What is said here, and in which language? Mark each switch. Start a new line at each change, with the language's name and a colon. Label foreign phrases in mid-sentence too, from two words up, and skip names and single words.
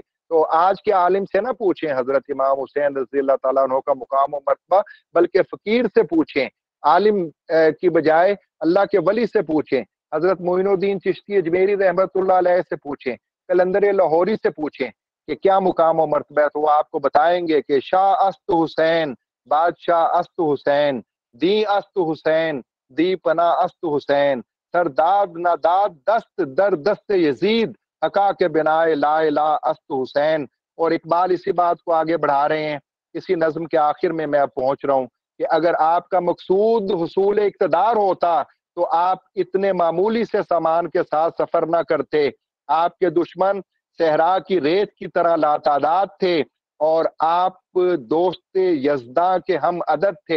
Urdu: تو آج کے عالم سے نہ پوچھیں حضرت امام حسین
Arabic: رضی اللہ تعالیٰ عنہ
Urdu: کا مقام و مرتبہ، بلکہ فقیر سے پوچھیں، عالم کی بجائے اللہ کے ولی سے پوچھیں، حضرت معین الدین چشتی اجمیری
Arabic: رحمت اللہ علیہ
Urdu: سے پوچھیں، قلندر لاہوری سے پوچھیں کہ کیا مقام و مرتبہ ہے، تو وہ آپ کو بتائیں گے کہ
Persian: شاہ است حسین، بادشاہ است حسین، دی است حسین، دی پناہ است حسین، سرداد ناداد دست در دست یزید، حقا کے بنائے
Arabic: لا الہ
Persian: است حسین۔
Urdu: اور اقبال اسی بات کو آگے بڑھا رہے ہیں، اسی نظم کے آخر میں اب پہنچ رہا ہوں کہ اگر آپ کا مقصود حصول اقتدار ہوتا تو آپ اتنے معمولی سے سامان کے ساتھ سفر نہ کرتے۔ آپ کے دشمن صحرا کی ریت کی طرح لاتعداد تھے، اور آپ دوست یزداں کے ہم عدد تھے۔